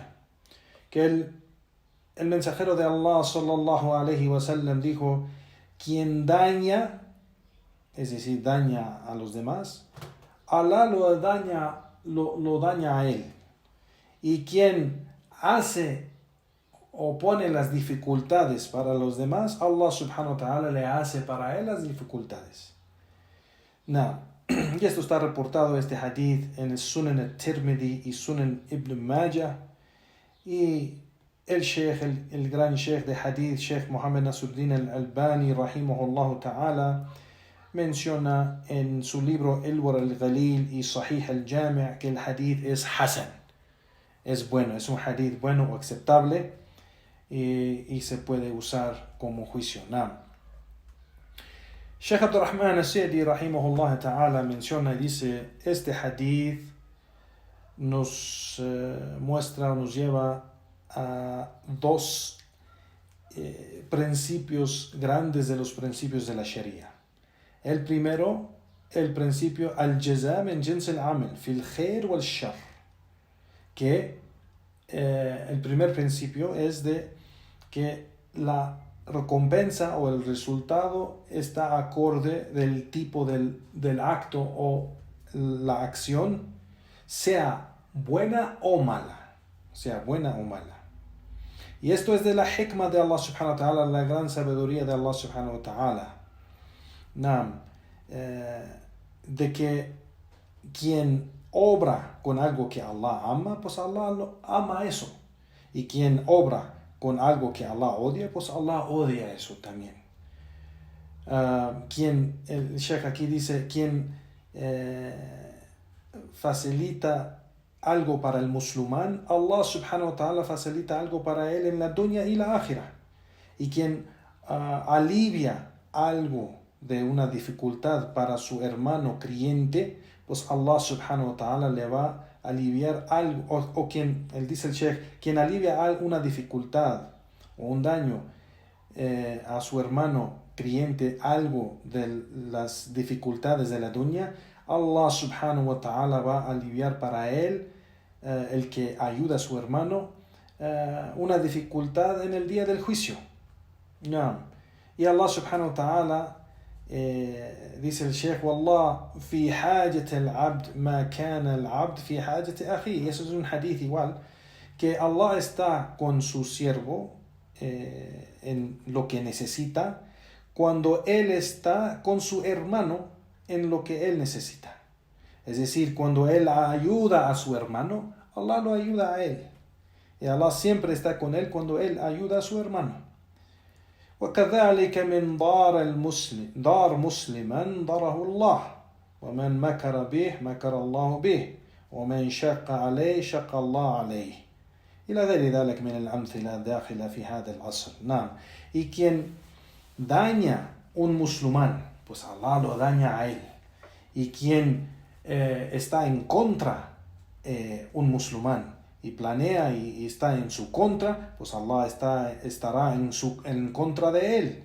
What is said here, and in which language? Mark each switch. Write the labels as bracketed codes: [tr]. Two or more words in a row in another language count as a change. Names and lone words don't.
[es] Que el mensajero de Allah [ar] صلى الله عليه وسلم [es] dijo, quien daña, es decir, daña a los demás, Allah lo daña a él. Y quien hace o pone las dificultades para los demás, Allah [ar] سبحانه وتعالى [es] le hace para él las dificultades. Y esto está reportado, este hadith, en el Sunan al-Tirmidhi y Sunan Ibn Majah. Y el Sheikh, el gran Sheikh de hadith, Sheikh Muhammad Nasruddin al-Albani, [ar] رحمه الله تعالى, [es] menciona en su libro Ilwar al-Ghalil y Sahih al-Jami' que el hadith es hasan, es bueno, es un hadith bueno o aceptable y se puede usar como juicio. Sheikh Abdurrahman al-Sa'di [ar] رحمه الله تعالى [es] menciona y dice, este hadith nos muestra, nos lleva a dos principios grandes de los principios de la Sharia. El primero, el principio [ar] الجزاء من جنس العمل في الخير والشر, [es] que el primer principio es de que la recompensa o el resultado está acorde del tipo del acto o la acción, sea buena o mala, Y esto es de la hikmah de Allah [ar] سبحانه وتعالى, [es] la gran sabiduría de Allah [ar] سبحانه وتعالى. [es] De que quien obra con algo que Allah ama, pues Allah ama eso. Y quien obra con algo que Allah odia, pues Allah odia eso también. El Sheikh aquí dice, quien facilita algo para el musulmán, Allah [ar] سبحانه وتعالى [es] facilita algo para él en la dunya y la akhirah. Y quien alivia algo de una dificultad para su hermano creyente, pues Allah [ar] سبحانه وتعالى [es] le va a aliviar algo, o quien, él dice el Sheikh, quien alivia una dificultad o un daño a su hermano creyente, algo de las dificultades de la dunya, Allah [ar] سبحانه وتعالى [es] va a aliviar para él, el que ayuda a su hermano, una dificultad en el día del juicio. Y Allah [ar] سبحانه وتعالى [es] dice el Sheikh, [ar] والله في حاجة العبد ما كان العبد في حاجة أخيه. [es] Eso es un hadith igual, que Allah está con su siervo en lo que necesita, cuando él está con su hermano en lo que él necesita. Es decir, cuando él ayuda a su hermano, Allah lo ayuda a él. Y Allah siempre está con él cuando él ayuda a su hermano. [ar] وكذلك من دار مسلما ضره الله ومن مكر به مكر الله به ومن شق عليه شق الله عليه إلى غير ذلك من الأمثلة الداخلة في هذا العصر. [es] Y quien daña un musulmán, pues Allah lo daña a él. Y quien está en contra un musulmán y planea y está en su contra, pues Allah estará en contra de él.